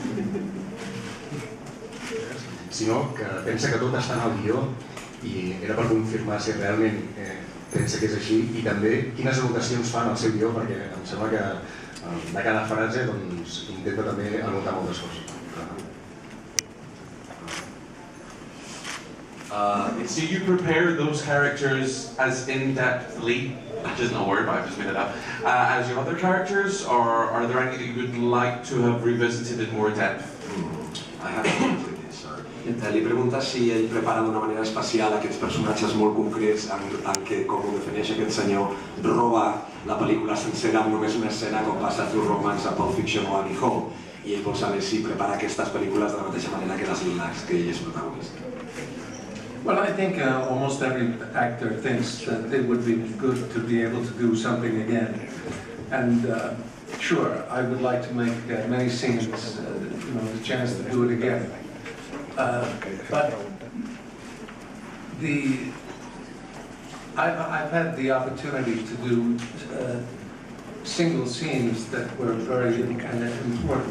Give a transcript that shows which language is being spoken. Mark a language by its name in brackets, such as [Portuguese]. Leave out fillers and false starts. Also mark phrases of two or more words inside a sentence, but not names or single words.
[Catalan] Sinó que pensa que tot està en el guió i era per confirmar si realment pensa que és així, i també quines anotacions fan al seu guió, perquè em sembla que de cada frase doncs, intenta també anotar moltes coses. [English] So you prepare those characters as in-depthly, which isn't a word, but I've just made it up, as your other characters, or are there any that you would like to have revisited in more depth? I have to [Catalan] li pregunta si ell prepara d'una manera especial aquests personatges molt concrets en què, com ho defineix aquest senyor, roba la pel·lícula sencera amb només una escena com passa a [English] True Romance, [Catalan] a [English] Pulp Fiction [Catalan] o a [English] Annie Hall, [Catalan] i ell vol saber si prepara aquestes pel·lícules de la mateixa manera que ell és protagonista. [English] Well, I think almost every actor thinks that it would be good to be able to do something again. And sure, I would like to make many scenes, the chance to do it again. But I've had the opportunity to do single scenes that were very important.